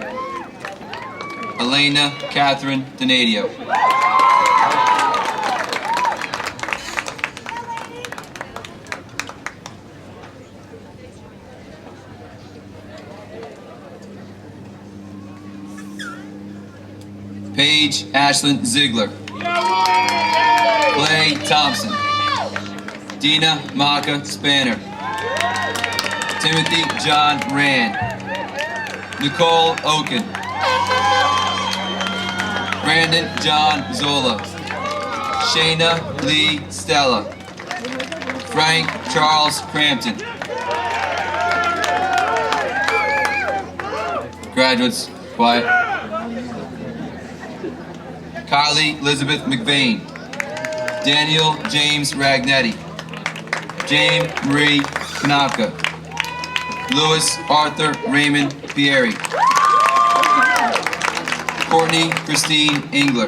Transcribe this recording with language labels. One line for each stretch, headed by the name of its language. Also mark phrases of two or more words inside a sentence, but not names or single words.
English: Elena Catherine Donadio. Paige Ashlyn Ziegler. Clay Thompson. Dina Maka Spanner. Timothy John Rand. Nicole Oken. Brandon John Zola. Shayna Lee Stella. Frank Charles Crampton. Graduates, quiet. Kylie Elizabeth McVeigh. Daniel James Ragnetti. James Marie Kanapka. Louis Arthur Raymond Pieri. Courtney Christine Engler.